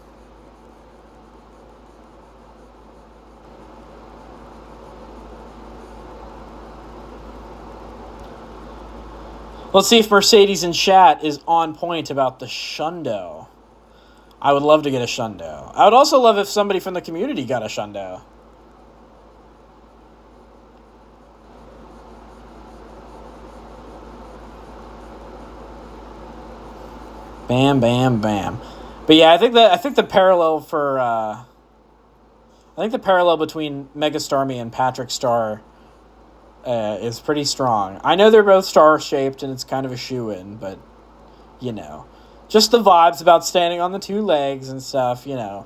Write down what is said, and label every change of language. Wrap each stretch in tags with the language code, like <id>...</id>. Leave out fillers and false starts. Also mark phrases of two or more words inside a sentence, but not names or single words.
<en>Let's see if Mercedes in chat is on point about the Shundo. I would love to get a Shundo. I would also love if somebody from the community got a Shundo. Bam, bam, bam. But yeah, I think the parallel for I think the parallel between Mega Starmie and Patrick Star is pretty strong. I know they're both star-shaped and it's kind of a shoe-in, but, you know. Just the vibes about standing on the 2 legs and stuff, you know.</en>